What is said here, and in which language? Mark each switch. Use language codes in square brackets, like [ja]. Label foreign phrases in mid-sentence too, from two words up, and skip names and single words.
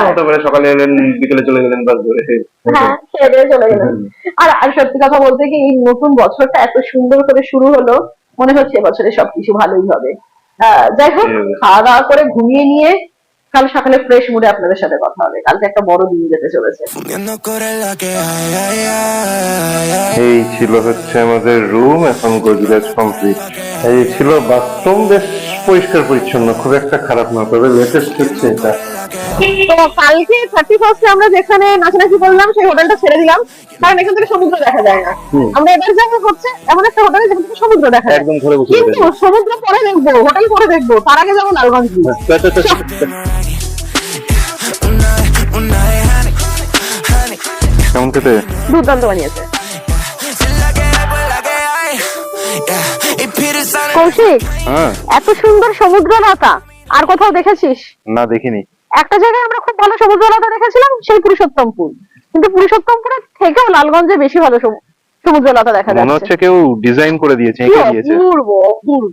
[bn] হতে পারে সকালে এলেন বিকেলে চলে গেলেন বাস ধরে। হ্যাঁ খেয়ে দিয়ে চলে গেলেন। আর সত্যি কথা বলতে কি, এই নতুন বছরটা এত সুন্দর করে শুরু হলো, মনে হচ্ছে এবছরে সবকিছু ভালোই হবে। যাই হোক, খাওয়া দাওয়া করে ঘুমিয়ে নিয়ে কাল সকালে ফ্রেশ মুডে আপনাদের সাথে কথা হবে। কালকে একটা বড় দিন যেতে চলেছে। [es] Fundiendo con la que hay, ay, ay, ay. [bn] এই ছিল হচ্ছে আমাদের রুম, এখন গোজরেজ কমপ্লিট। এই ছিল বাথরুম, বেশ পরিষ্কার পরিচ্ছন্ন, খুব একটা খারাপ না, তবে লেটেস্ট হচ্ছে এটা। তো কালকে 31st আমরা যেখানে নাচানাচি করলাম সেই হোটেলটা ছেড়ে দিলাম, কারণ এখান থেকে সমুদ্র দেখা যায় না। আমরা এবার যাবো হচ্ছে এমন একটা হোটেলে যেখান থেকে সমুদ্র দেখা যায়। একদম ঘরে বসে কিন্তু সমুদ্র পরে দেখবো, হোটেল পরে দেখবো, তার আগে যাবো লালগঞ্জ বিচ। কেমন খেতে? দুর্দান্ত বানিয়েছে [es] La que hay, pues la que hay. [en] Yeah. Y Peter's on it. [bn] কৌশিক। হ্যাঁ, এত সুন্দর সমুদ্রলতা আর কোথাও দেখেছিস? না দেখিনি। একটা জায়গায় আমরা খুব ভালো সমুদ্রলতা দেখেছিলাম, সেই পুরুষোত্তমপুর। কিন্তু পুরুষোত্তমপুরের থেকেও লালগঞ্জে বেশি ভালো সমুদ্রলতা দেখা মনে যাচ্ছে। হচ্ছে কেউ ডিজাইন করে দিয়েছে, কি এঁকে দিয়েছে। অপূর্ব, অপূর্ব,